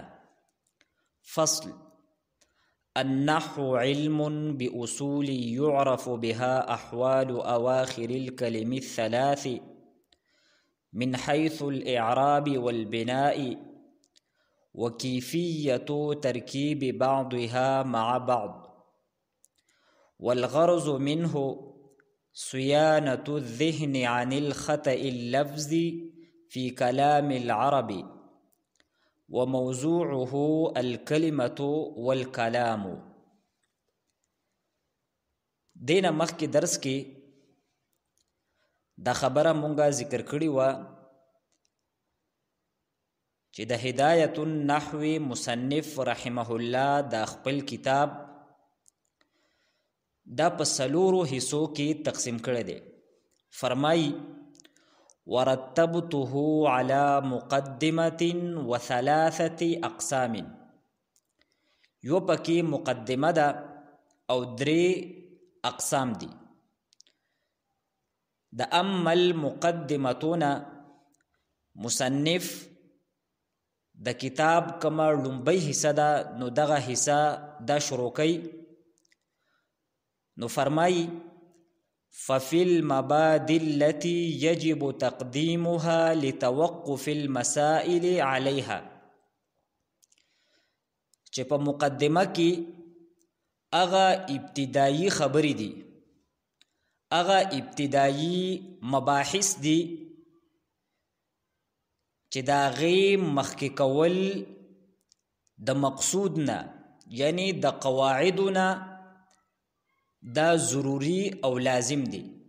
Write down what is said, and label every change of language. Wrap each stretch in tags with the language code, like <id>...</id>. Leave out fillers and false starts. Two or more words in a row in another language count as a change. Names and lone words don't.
<ar>فصل: النحو علم بأصول يعرف بها أحوال أواخر الكلم الثلاث من حيث الإعراب والبناء وكيفية تركيب بعضها مع بعض، والغرض منه صيانة الذهن عن الخطأ اللفظي في كلام العرب، وموضوعه الكلمة والكلام.</ar> <ps>دینا مخکې درس کې دا خبره مونږه ذکر کړې وه چې د هدایت النحو مصنف رحمه الله دا خپل کتاب دا په څلورو حصو کې تقسیم کړی دی. فرمایي:</ps> <ar>ورتبته على مقدمة وثلاثة أقسام.</ar> <ps>یو پکې مقدمه ده او درې اقسام دي. د</ps> <ar>اما المقدمتون</ar> <ps>مصنف د کتاب کما لومبۍ حصه ده، نو دغه حصه دا شروع کوي. نو فرمایي:</ps> <ar>ففي المبادئ التي يجب تقديمها لتوقف المسائل عليها.</ar> <ps>چې په مقدمه کې هغه ابتدایي خبرې دي، هغه ابتدایي مباحث دي چې د هغې مخکې کول د مقصود نه، یعنی د قواعدو نه، دا ضروری او لازم دی.</ps>